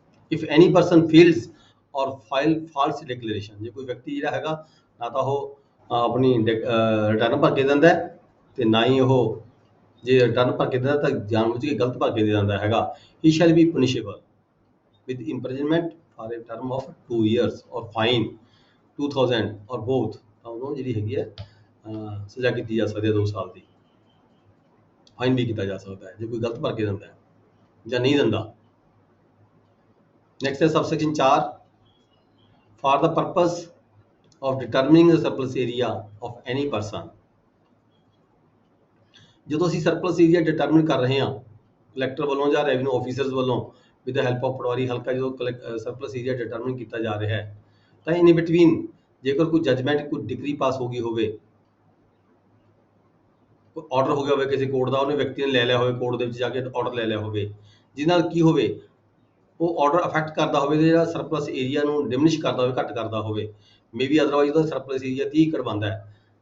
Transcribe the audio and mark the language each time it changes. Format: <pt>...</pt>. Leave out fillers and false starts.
<en>if any person fails or file false declaration,</en> <pa>ਜੇ ਕੋਈ ਵਿਅਕਤੀ ਜਿਹੜਾ ਹੈਗਾ ਨਾ ਤਾਂ ਉਹ ਆਪਣੀ ਰਿਟਰਨ ਭਰ ਕੇ ਦਿੰਦਾ ਤੇ ਨਾ ਹੀ ਉਹ ਜੇ ਰਿਟਰਨ ਭਰ ਕੇ ਦਿੰਦਾ ਤਾਂ ਜਾਣਬੁੱਝ ਕੇ ਗਲਤ ਭਰ ਕੇ ਦੇ ਦਿੰਦਾ ਹੈਗਾ,</pa> <en>He shall be punishable with imprisonment for a term of 2 years or fine 2000 or both।</en> <pa>ਤਾਂ ਉਹਨੂੰ ਜਿਹੜੀ ਹੈਗੀ ਹੈ ਸਜ਼ਾ ਕੀਤੀ ਜਾ ਸਕਦੀ ਹੈ 2 ਸਾਲ ਦੀ, ਫਾਈਨ ਵੀ ਕੀਤਾ ਜਾ ਸਕਦਾ ਹੈ ਜੇ ਕੋਈ ਗਲਤ ਭਰ ਕੇ ਦਿੰਦਾ ਹੈ ਜਾਂ ਨਹੀਂ ਦਿੰਦਾ।</pa> <en>Next ਹੈ subsection 4, for the purpose of determining the surplus area of any person।</en> <pa>ਜਦੋਂ ਅਸੀਂ ਸਰਪਲਸ ਏਰੀਆ ਡਿਟਰਮਿਨ ਕਰ ਰਹੇ ਹਾਂ ਕਲੈਕਟਰ ਵੱਲੋਂ ਜਾਂ ਰੈਵਨਿਊ ਆਫਿਸਰਸ ਵੱਲੋਂ</pa> <en>with the help of</en> <pa>ਪਟਵਾਰੀ ਹਲਕਾ, ਜਦੋਂ ਸਰਪਲਸ ਏਰੀਆ ਡਿਟਰਮਿਨ ਕੀਤਾ ਜਾ ਰਿਹਾ ਹੈ ਤਾਂ ਇਨ ਬਿਟਵੀਨ ਜੇਕਰ ਕੋਈ ਜਜਮੈਂਟ ਕੋਈ ਡਿਗਰੀ ਪਾਸ ਹੋ ਗਈ ਹੋਵੇ, ਕੋਈ ਆਰਡਰ ਹੋ ਗਿਆ ਹੋਵੇ ਕਿਸੇ ਕੋਰਟ ਦਾ, ਉਹਨੇ ਵਿਅਕਤੀ ਨੇ ਲੈ ਲਿਆ ਹੋਵੇ ਕੋਰਟ ਦੇ ਵਿੱਚ ਜਾ ਕੇ ਆਰਡਰ ਲੈ ਲਿਆ ਹੋਵੇ, ਜਿਹਦੇ ਨਾਲ ਕੀ ਹੋਵੇ ਉਹ ਆਰਡਰ ਅਫੈਕਟ ਕਰਦਾ ਹੋਵੇ ਤੇ ਜਿਹੜਾ ਸਰਪਲਸ ਏਰੀਆ ਨੂੰ ਡਿਮਿਨਿਸ਼ ਕਰਦਾ ਹੋਵੇ, ਘੱਟ ਕਰਦਾ ਹੋਵੇ, ਮੇਬੀ ਅਦਰਵਾਈਜ਼ ਉਹਦਾ ਸਰਪਲਸ ਏਰੀਆ 30 ਏਕੜ ਬਣਦਾ ਹੈ।</pa>